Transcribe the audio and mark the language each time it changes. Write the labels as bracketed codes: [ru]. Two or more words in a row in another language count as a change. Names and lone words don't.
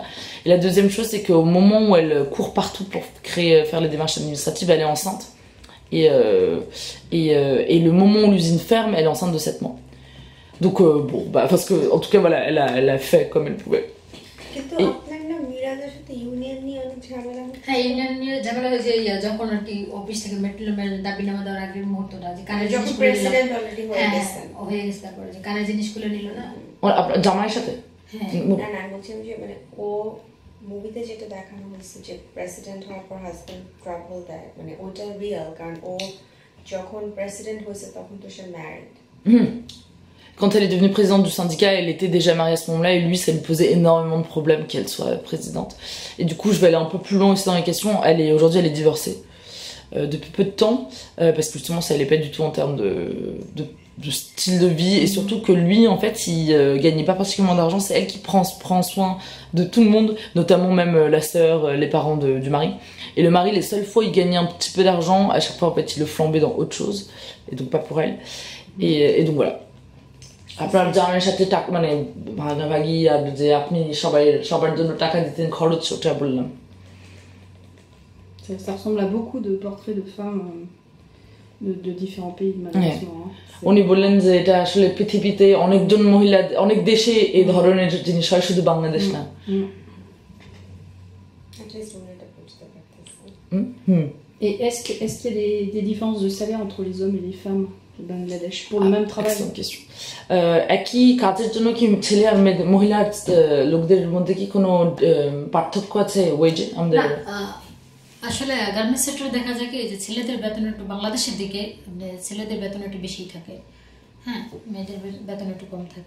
[fr] Et la deuxième chose, c'est qu'au moment où elle court partout pour faire les démarches administratives, elle est enceinte, et le moment où l'usine ferme, elle est enceinte de 7 mois. Donc bon, bah parce que en tout cas voilà, elle a fait comme elle pouvait. [bn] হ্যাঁ ইউনিয়ন নিয়ে ঝামেলা হয়েছে যখন আর কি অফিস থেকে মেটেরিয়াল দাবিনামা দেওয়ার আগের মুহূর্তটা যে কানে যখন [en] president already [bn] হয়ে গেছে তারপরে যে কানে জিনিসগুলো নিল না জামাইয়ের সাথে। না বলছি যে মানে ও মুভিতে যেটা দেখানো হয়েছে যে প্রেসিডেন্ট হওয়ার পর [en] husband trouble [bn] দেয় মানে ওটা রিয়েল কারণ ও যখন প্রেসিডেন্ট হয়েছে তখন তো সে ম্যারিড। [fr] Quand elle est devenue présidente du syndicat, elle était déjà mariée à ce moment-là et lui, ça lui posait énormément de problèmes qu'elle soit présidente. Et du coup, je vais aller un peu plus loin aussi dans les questions. Aujourd'hui, elle est divorcée depuis peu de temps parce que justement, ça allait pas du tout en termes de style de vie et surtout que lui, en fait, il gagnait pas particulièrement d'argent. C'est elle qui prend soin de tout le monde, notamment même la sœur, les parents du mari. Et le mari, les seules fois, il gagnait un petit peu d'argent. À chaque fois, en fait, il le flambait dans autre chose et donc pas pour elle. Et donc voilà. [bn] আপনার জামাইয়ের সাথে টাকা মানে ভাগাভাগি আর যে আপনি সবার জন্য টাকা দিতেন খরচ ওটা বললাম। [fr] Ça ressemble à beaucoup de portraits de femmes de différents pays malheureusement. [bn] উনি বললেন যে এটা আসলে পৃথিবীতে অনেকজন মহিলা অনেক দেশে এই ধরনের জিনিস হয় শুধু বাংলাদেশ না। [fr] Et est-ce qu'il y a des différences de salaire entre les hommes et les femmes au Bangladesh pour le même travail? Excellente question. [bn] একই কাজের জন্য কি ছেলে আর মহিলা লোকদের মধ্যে কি কোনো পার্থক্য আছে ওয়েজে আমাদের? আসলে [en] garments sector [bn] দেখা যায় কি যে ছেলেদের বেতন একটু বাংলাদেশের দিকে ছেলেদের বেতন একটু বেশি থাকে, হ্যাঁ মেয়েদের বেতন একটু কম থাকে।